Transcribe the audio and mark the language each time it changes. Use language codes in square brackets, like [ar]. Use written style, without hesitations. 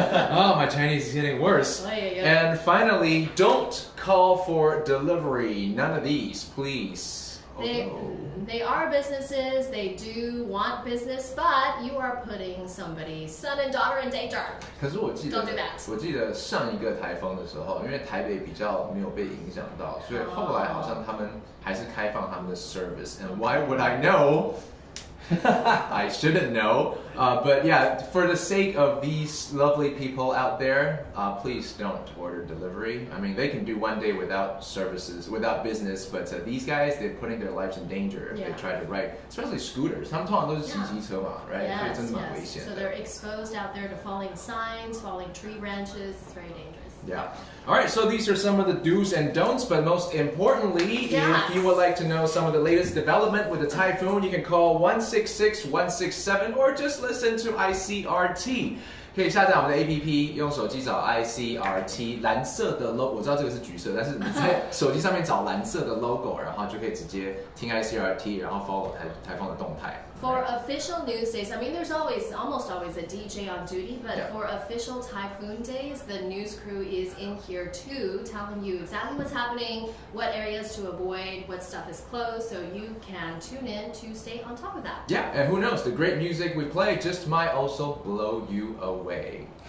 [en] Oh, my Chinese is getting worse. And finally, don't call for delivery. None of these, please. They are businesses. They do want business, but you are putting somebody's son and daughter in danger. [zh] 可是我记得 [en] Don't do that. [zh] 我记得上一个台风的时候，因为台北比较没有被影响到，所以后来好像他们还是开放他们的 service. [en] And why would I know? I shouldn't know. But yeah, for the sake of these lovely people out there, please don't order delivery. I mean, they can do one day without services, without business, but these guys, they're putting their lives in danger if they try to ride, especially scooters. [zh] 他们通常都是骑机车嘛, right? [en] Yes, [zh] 真的蛮危险的. [en] So they're exposed out there to falling signs, falling tree branches. It's very dangerous. Yeah. All right, so these are some of the do's and don'ts, but most importantly, yes. if you would like to know some of the latest development with the typhoon, you can call 166-167 or just listen to ICRT. [zh] 可以下载我们的 APP， 用手机找 ICRT 蓝色的 logo， 我知道这个是橘色，但是你在手机上面找蓝色的 logo， 然后就可以直接听 ICRT， 然后 follow 台风的动态。 [en] For official news days, I mean, there's almost always a DJ on duty, but Yeah. for official typhoon days, the news crew is in here too, telling you exactly what's happening, what areas to avoid, what stuff is closed, so you can tune in to stay on top of that. Yeah, and who knows, the great music we play just might also blow you away.